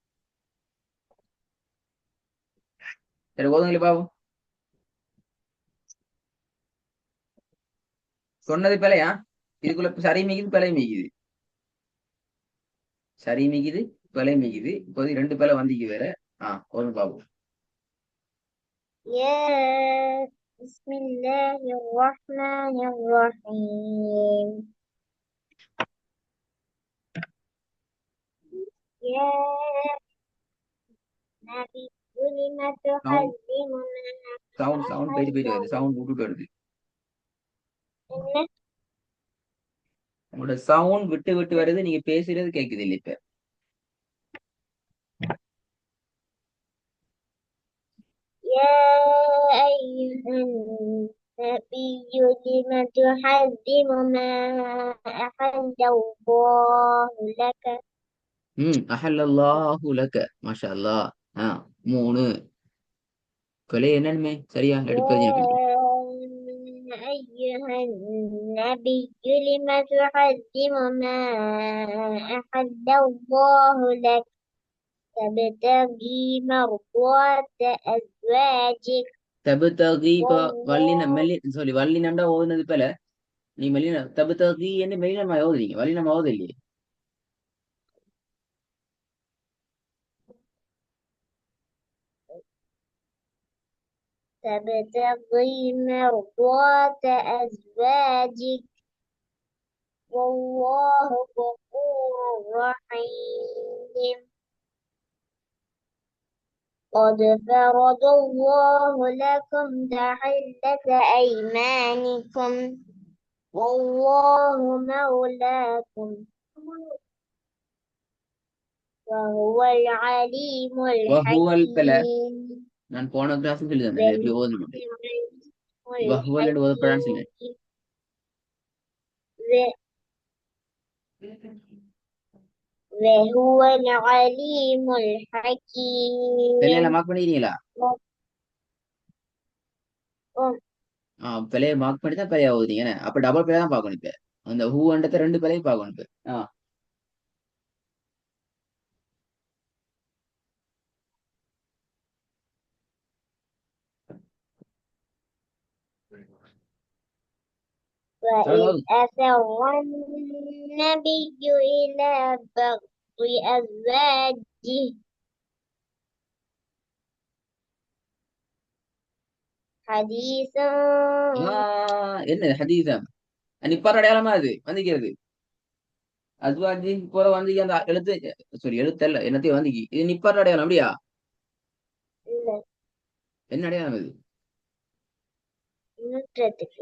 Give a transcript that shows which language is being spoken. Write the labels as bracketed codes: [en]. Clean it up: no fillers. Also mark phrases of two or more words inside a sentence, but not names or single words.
[ta] சரி ஓதுங்களே பாவம். சொன்னது பிழையா? இதுக்குள்ள சரி மிகுது பிழை மிகுது. சரி மிகுது பிழை மிகுது. இப்போது ரெண்டு பிழை வந்திக்கு வேற. ஒரு பாபு. [ar] يا بسم الله الرحمن الرحيم يا نبي لم [ta] சவுண்ட் [ar] تحرم [ta] சவுண்ட் [ar] ما [ta] சவுண்ட் போயிட்டு [ar] أحل [ta] போயிட்டு வருது. சவுண்ட் விட்டுட்டு வருது. [ar] الله [ta] உங்களோட சவுண்ட் விட்டு விட்டு வருது. நீங்க பேசுறது கேக்குது இல்ல இப்ப. [ar] يا أيها النبي لم تحرم ما أحل الله لك أحل الله لك. ما شاء الله. [ta] மூணு கொலை என்னன்னு சரியா எடுப்பது [ar] يا [ta] எனக்கு. [ar] أيها النبي لم تحرم ما أحل الله لك تبتغي مرضات أزواجك [ta] தபுதகி இப்ப வல்லின [ar] والله [ta] மெல்லி சொல்லி வல்லினம்டா ஓதுனது போல. நீ மெல்லின தபுதகி என்று மெல்லினமா ஓதுறீங்க. வல்லினமா ஓது இல்லையே. [ar] تبتغي مرضات أزواجك والله غفور رحيم قد فرض الله لكم تحلة أيمانكم والله مولاكم وهو العليم வஹுவல் பில. الحكيم [ta] நான் போன கிளாஸ் சொல்லி தந்தேன் எப்படி ஓதணும். வஹுவல் என்று ஓதப்படான்னு சொன்னேன். [ar] وهو العليم الحكيم [ta] பிள்ளையில மார்க் பண்ணிக்கிறீங்களா? பிள்ளைய மார்க் பண்ணி தான் பிள்ளைய ஓதுறீங்க என்ன? அப்ப டபுள் பிள்ளை தான் பார்க்கணும் இப்ப. அந்த ஹூன்றத ரெண்டு பிள்ளையும் பார்க்கணும் இப்ப. [ar] وإذ [ta] சொல்லுங்க. [ar] أسر النبي إلى بعض أزواجه حديثا [ta] என்ன ஹதீஸம்? நிப்பார அடையாளமா அது வந்திக்கிறது. அஸ்வாஜி போற வந்து அந்த எழுத்து சாரி எழுத்தல்ல என்னத்தையும் வந்து இது நிப்பார அடையாளம் அப்படியா? என்ன அடையாளம் இது? நூற்றத்துக்கு